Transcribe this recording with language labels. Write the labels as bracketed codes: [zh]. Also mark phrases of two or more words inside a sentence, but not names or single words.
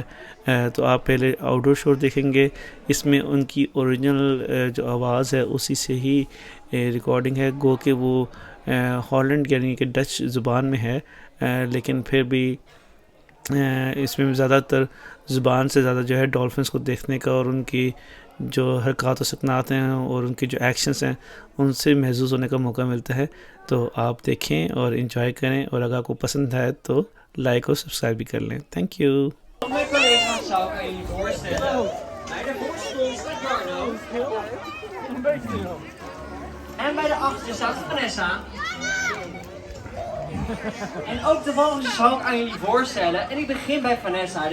[hi] तो आप पहले [en] outdoor show [hi] देखेंगे, इसमें उनकी ओरिजिनल जो आवाज़ है उसी से ही रिकॉर्डिंग है, गो कि वो हॉलैंड यानी कि डच ज़ुबान में है, लेकिन फिर भी इसमें ज़्यादातर ज़ुबान से ज़्यादा जो है डॉल्फिन्स को देखने का और उनकी जो हरकत व सकनात हैं और उनके जो एक्शंस हैं उनसे महसूस होने का मौका मिलता है। तो आप देखें और इन्जॉय करें, और अगर आपको पसंद आए तो लाइक और सब्सक्राइब भी कर लें। [en] thank you. [nl] Mijn collega's zou ik aan jullie voorstellen. Bij de voorstel staat Jarno. En bij de achter staat Vanessa. En ook de walvissen zou ik aan jullie voorstellen. En ik begin bij Vanessa.